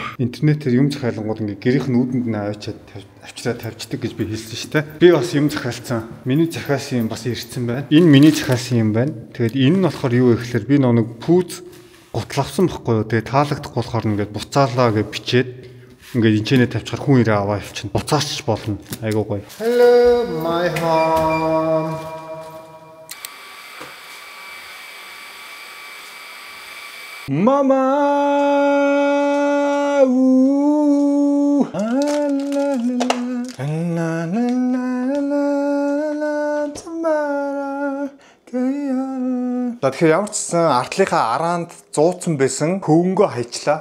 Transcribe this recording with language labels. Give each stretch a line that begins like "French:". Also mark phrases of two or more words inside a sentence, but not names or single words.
Mongolian: Интернетээр юм захиалгууд ингээ гэрийнх нь үүдэнд нь авчираад тавьчихдаг гэж би хэлсэн шүү дээ. Би бас юм захиалсан. Миний захиалсан юм бас ирсэн байна. Энэ миний захиалсан юм байна. Тэгээд энэ нь болохоор юу вэ гэхээр би нэг пүүз гутлавсан байхгүй юу. Тэгээ таалагдахгүй болохоор ингээд буцаалаа гэж бичээд ингээд энэчнээ тавьчихаар хүн ирээ аваа явчихна. Буцаач болно. Айгуу гоё.
English: Hello my home.
Mongolian: Mama. За тэгэхээр ямар ч гэсэн артлынхаа араанд зууцсан байсан хөвөнгөө хайчлаа.